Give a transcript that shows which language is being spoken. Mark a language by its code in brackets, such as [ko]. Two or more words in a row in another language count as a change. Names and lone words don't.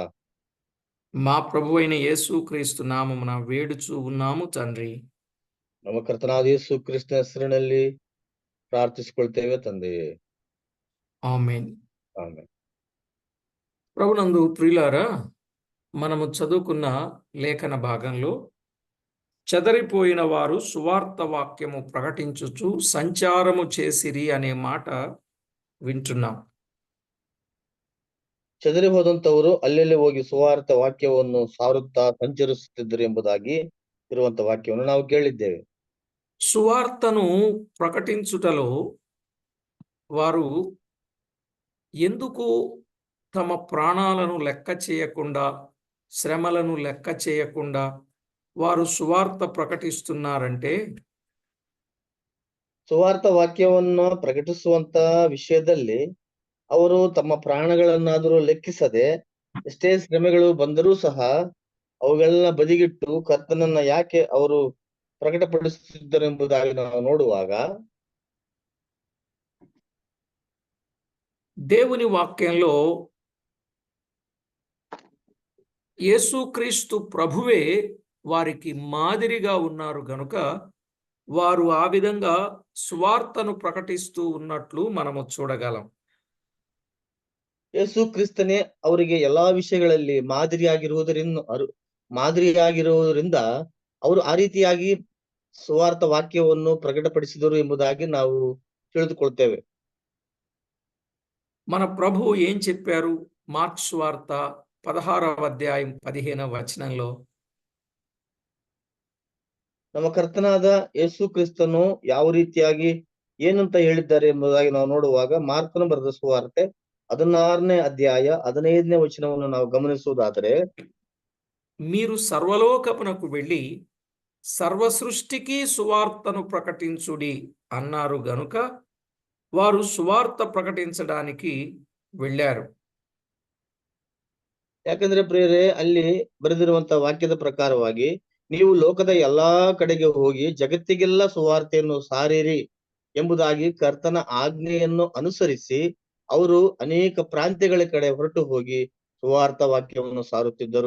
[te] మా ప్రభువైన యేసుక్రీస్తు నామమున వేడుచూ ఉన్నాము తండ్రి. [kn] ನಮ್ಮ ಕರ್ತನಾದ ಯೇಸು ಕ್ರಿಸ್ತನ ಹೆಸರಿನಲ್ಲಿ ಪ್ರಾರ್ಥಿಸಿಕೊಳ್ತೇವೆ ತಂದೆಯೇ, [te] ఆమేన్. [kn] ಆಮೆನ್. [te] ప్రభునందు ప్రియులారా, మనము చదువుకున్న లేఖన భాగంలో చెదరిపోయిన వారు సువార్త వాక్యము ప్రకటించుచు సంచారము చేసిరి అనే మాట వింటున్నాం. [kn] ಚದರಿ ಹೋದಂತವರು ಅಲ್ಲೆಲ್ಲಿ ಹೋಗಿ ಸುವಾರ್ಥ ವಾಕ್ಯವನ್ನು ಸಾರುತ್ತಾ ಸಂಚರಿಸುತ್ತಿದ್ದರು ಎಂಬುದಾಗಿ ಇರುವಂತ ವಾಕ್ಯವನ್ನು ನಾವು ಕೇಳಿದ್ದೇವೆ. [te] సువార్తను ప్రకటించుటలో వారు ఎందుకు తమ ప్రాణాలను లెక్క చేయకుండా, శ్రమలను లెక్క చేయకుండా వారు సువార్త ప్రకటిస్తున్నారంటే, [kn] ಸುವಾರ್ಥ ವಾಕ್ಯವನ್ನು ಪ್ರಕಟಿಸುವಂತ ವಿಷಯದಲ್ಲಿ ಅವರು ತಮ್ಮ ಪ್ರಾಣಗಳನ್ನಾದರೂ ಲೆಕ್ಕಿಸದೆ ಎಷ್ಟೇ ಶ್ರಮೆಗಳು ಬಂದರೂ ಸಹ ಅವುಗಳನ್ನ ಬದಿಗಿಟ್ಟು ಕರ್ತನನ್ನ ಯಾಕೆ ಅವರು ಪ್ರಕಟಪಡಿಸುತ್ತಿದ್ದರು ಎಂಬುದಾಗಿ ನಾವು ನೋಡುವಾಗ [te] దేవుని వాక్యంలో యేసుక్రీస్తు ప్రభువే వారికి మాదిరిగా ఉన్నారు గనుక వారు ఆ విధంగా సువార్తను ప్రకటిస్తూ ఉన్నట్లు మనము చూడగలం. [kn] ಯೇಸು ಕ್ರಿಸ್ತನೇ ಅವರಿಗೆ ಎಲ್ಲಾ ವಿಷಯಗಳಲ್ಲಿ ಮಾದರಿಯಾಗಿರುವುದರಿಂದ ಅವರು ಆ ರೀತಿಯಾಗಿ ಸುವಾರ್ಥ ವಾಕ್ಯವನ್ನು ಪ್ರಕಟಪಡಿಸಿದರು ಎಂಬುದಾಗಿ ನಾವು ತಿಳಿದುಕೊಳ್ತೇವೆ. [te] మన ప్రభువు ఏం చెప్పారు? మార్క్స్ వార్త 16వ అధ్యాయం 15వ వచనంలో, [kn] ನಮ್ಮ ಕರ್ತನಾದ ಯೇಸು ಕ್ರಿಸ್ತನು ಯಾವ ರೀತಿಯಾಗಿ ಏನಂತ ಹೇಳಿದ್ದಾರೆ ಎಂಬುದಾಗಿ ನಾವು ನೋಡುವಾಗ ಮಾರ್ಕನು ಬರೆದ ಸುವಾರ್ತೆ 16ನೇ ಅಧ್ಯಾಯ 15ನೇ ವಚನವನ್ನು ನಾವು ಗಮನಿಸುವುದಾದರೆ, [te] మీరు సర్వలోకమునకు వెళ్ళి సర్వ సృష్టికి సువార్తను ప్రకటించుడి అన్నారు గనుక వారు సువార్త ప్రకటించడానికి వెళ్ళారు. [kn] ಯಾಕಂದ್ರೆ ಪ್ರಿಯರೇ, ಅಲ್ಲಿ ಬರೆದಿರುವಂತ ವಾಕ್ಯದ ಪ್ರಕಾರವಾಗಿ ನೀವು ಲೋಕದ ಎಲ್ಲಾ ಕಡೆಗೆ ಹೋಗಿ ಜಗತ್ತಿಗೆಲ್ಲ ಸುವಾರ್ತೆಯನ್ನು ಸಾರಿರಿ ಎಂಬುದಾಗಿ ಕರ್ತನ ಆಜ್ಞೆಯನ್ನು ಅನುಸರಿಸಿ ಅವರು ಅನೇಕ ಪ್ರಾಂತ್ಯಗಳ ಕಡೆ ಹೊರಟು ಹೋಗಿ ಸುವಾರ್ಥ ವಾಕ್ಯವನ್ನು ಸಾರುತ್ತಿದ್ದರು.